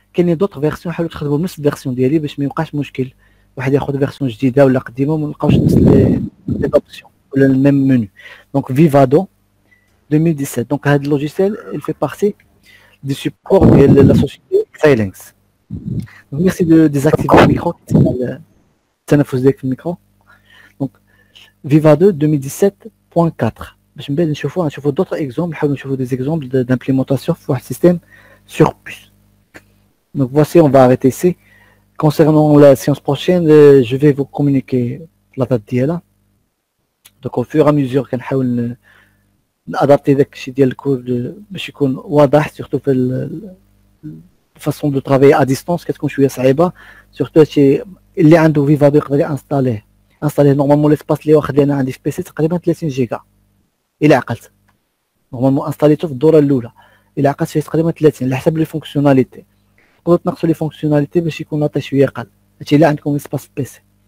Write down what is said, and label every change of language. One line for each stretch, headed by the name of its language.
Arabic: كاينين دوطر فيرسيون حاولوا تخدموا بنفس الفيرسيون ديالي باش ما يبقاش مشكل واحد ياخذ فيرسيون جديده ولا قديمه وما نلقاوش نفس لي اوبسيون ولا الميم منو. دونك Vivado 2017. دونك هذا اللوجيسيال
French: il fait partie du support
Arabic: ديال la société Xilinx.
French: Donc merci de désactiver le micro.
Arabic: التنفس ديالك في الميكرو. دونك Vivado 2017.4. باش من بعد نشوفوا
French: d'autres exemples,
Arabic: نحاولوا نشوفوا
French: des exemples d'implémentation
Arabic: في واحد
French: système sur puce. Donc voici, on va arrêter ici. Concernant la séance prochaine, je vais vous communiquer la date d'hier. Donc au fur et à mesure
Arabic: كنحاول نادابتي داك الشيء ديال الكور باش يكون واضح surtout في
French: façon de travailler à distance
Arabic: كتكون شويه صعيبه surtout هادشي اللي عنده Vivado يقدر ينستاليه انستالي نورمالمون ليسباس اللي واخد لي انا عندي في بيسي تقريبا 30 جيجا الى عقلت نورمالمون انستاليته في الدوره الاولى الى عقلت فيه تقريبا 30 على حسب لي فونكسيوناليتي تقدروا تنقصوا لي فونكسيوناليتي باش يكون لاطي شويه قل هادشي الا عندكم سباس في بيسي